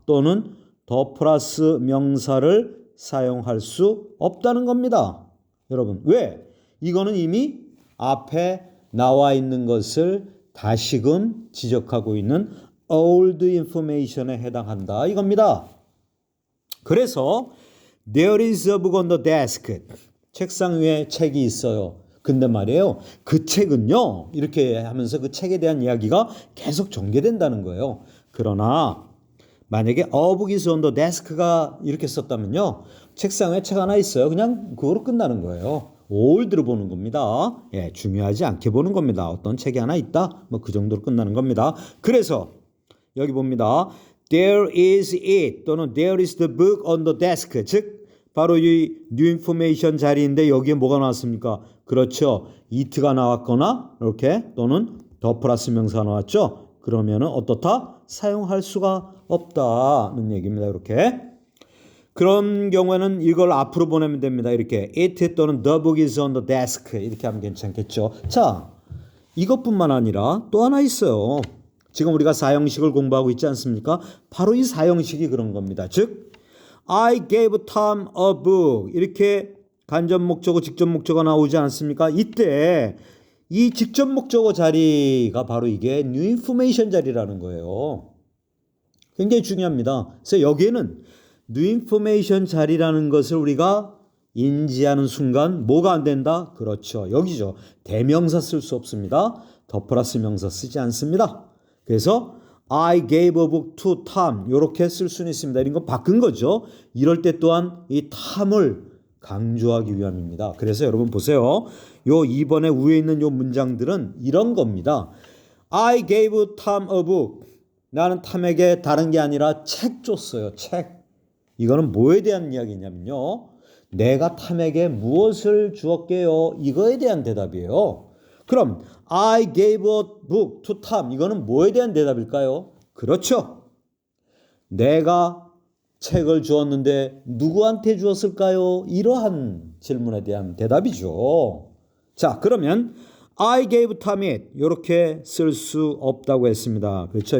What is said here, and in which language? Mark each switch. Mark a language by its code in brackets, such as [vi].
[ko] 또는 더 플러스 명사를 사용할 수 없다는 겁니다. 여러분 왜? 이거는 이미 앞에 나와 있는 것을 다시금 지적하고 있는 [en] old information [ko] 에 해당한다 이겁니다. 그래서 [en] there is a book on the desk. [ko] 책상 위에 책이 있어요. 근데 말이에요. 그 책은요. 이렇게 하면서 그 책에 대한 이야기가 계속 전개된다는 거예요. 그러나 만약에 [en] a book is on the desk [ko] 가 이렇게 썼다면요. 책상 위에 책 하나 있어요. 그냥 그거로 끝나는 거예요. 올드로 보는 겁니다. 예, 중요하지 않게 보는 겁니다. 어떤 책이 하나 있다? 뭐 그 정도로 끝나는 겁니다. 그래서 여기 봅니다. [en] There is it [ko] 또는 [en] there is the book on the desk. [ko] 즉 바로 이 [en] new information [ko] 자리인데 여기에 뭐가 나왔습니까? 그렇죠. it가 나왔거나 이렇게 또는 더 플러스 명사가 나왔죠. 그러면은 어떻다? 사용할 수가 없다는 얘기입니다. 이렇게. 그런 경우에는 이걸 앞으로 보내면 됩니다. 이렇게 it 또는 [en] the book is on the desk [ko] 이렇게 하면 괜찮겠죠. 자, 이것뿐만 아니라 또 하나 있어요. 지금 우리가 사형식을 공부하고 있지 않습니까? 바로 이 사형식이 그런 겁니다. 즉 [en] I gave Tom a book [ko] 이렇게 간접 목적어 직접 목적어가 나오지 않습니까? 이때 이 직접 목적어 자리가 바로 이게 [en] new information [ko] 자리라는 거예요. 굉장히 중요합니다. 그래서 여기에는 [en] new information [ko] 자리라는 것을 우리가 인지하는 순간 뭐가 안 된다? 그렇죠. 여기죠. 대명사 쓸 수 없습니다. 더 플러스 명사 쓰지 않습니다. 그래서 [en] I gave a book to Tom [ko] 이렇게 쓸 수는 있습니다. 이런 거 바꾼 거죠. 이럴 때 또한 이 Tom을 강조하기 위함입니다. 그래서 여러분 보세요. 요 2번에 위에 있는 요 문장들은 이런 겁니다. [en] I gave Tom a book. [ko] 나는 탐에게 다른 게 아니라 책 줬어요. 책. 이거는 뭐에 대한 이야기냐면요. 내가 탐에게 무엇을 주었게요? 이거에 대한 대답이에요. 그럼 [en] I gave a book to Tom. [ko] 이거는 뭐에 대한 대답일까요? 그렇죠. 내가 책을 주었는데 누구한테 주었을까요? 이러한 질문에 대한 대답이죠. 자, 그러면 [en] I gave Tom it [ko] 이렇게 쓸 수 없다고 했습니다. 그렇죠.